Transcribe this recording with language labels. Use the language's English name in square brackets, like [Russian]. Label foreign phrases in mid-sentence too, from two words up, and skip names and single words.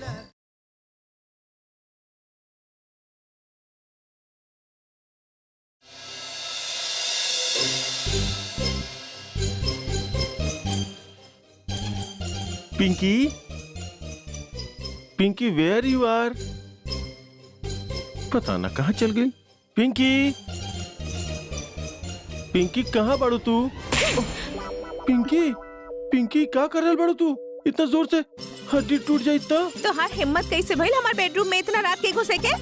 [English] पिंकी, पिंकी where you are? [Bhojpuri] पता ना कहाँ चल गई। पिंकी, पिंकी कहाँ बाड़ू तू? पिंकी, पिंकी क्या कर रहा बाड़ू तू? इतना जोर से हड्डी टूट जाई तो हाँ हिम्मत कैसे भइल हमारे बेडरूम में इतना रात के घुसे के?